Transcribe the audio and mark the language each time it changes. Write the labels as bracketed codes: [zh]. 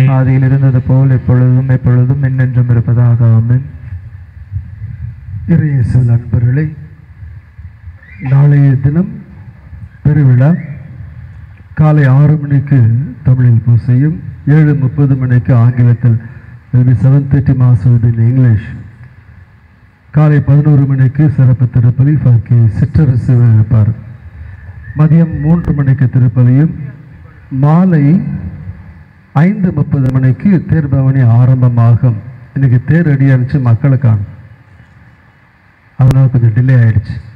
[ta] ஆதியில் இருந்தது போல் எப்பொழுதும் எப்பொழுதும் என்னென்றும் இருப்பதாக. ஆமென். இறையேசுவில் அன்பர்களே, நாளைய தினம் பெருவிழா காலை 6 மணிக்கு தமிழில் பூசையும் 7:30 மணிக்கு ஆங்கிலத்தில் [en] There will be 7:30 Mass in English. [ta] காலை 11 மணிக்கு சிறப்பு திருப்பலி ஃபாக்கி சிற்றரசு இருப்பார். மதியம் 3 மணிக்கு திருப்பலியும் மாலை 5:30 மணிக்கு தேர்பவனி ஆரம்பமாகும். இன்னைக்கு தேர் ரெடி ஆனிச்சு, மக்களை காணும், அதனால் கொஞ்சம் டிலே ஆகிடுச்சு.